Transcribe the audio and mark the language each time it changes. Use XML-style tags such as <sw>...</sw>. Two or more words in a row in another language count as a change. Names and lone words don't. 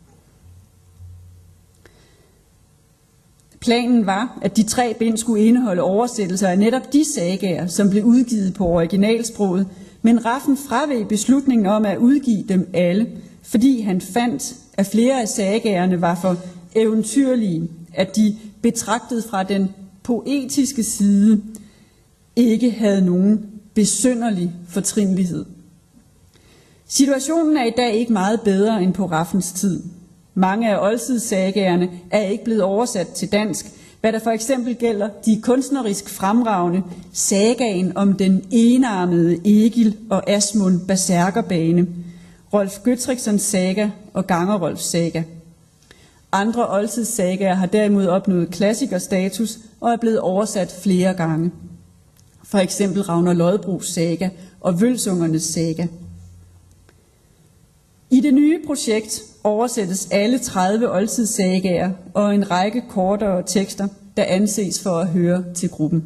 <da>Planen var, at de 3 bind skulle indeholde oversættelser af netop de sagaer, som blev udgivet på originalsproget, men Raffen fraveg beslutningen om at udgive dem alle, fordi han fandt, at flere af sagaerne var for eventyrlige, at de betragtet fra den poetiske side ikke havde nogen besynderlig fortrinlighed. Situationen er i dag ikke meget bedre end på Raffens tid. Mange af oldtidssagaerne er ikke blevet oversat til dansk, hvad der for eksempel gælder de kunstnerisk fremragende sagaen om den enarmede Egil og Asmund Berserkerbane, Rolf Gøtrikssons saga og Gangerolfs saga. Andre oldtidssagaer har derimod opnået klassikerstatus og er blevet oversat flere gange. For eksempel Ragnar Lodbroks saga og Vølsungernes saga. I det nye projekt oversættes alle 30 oldtidssagaer og en række kortere tekster, der anses for at høre til gruppen.</da>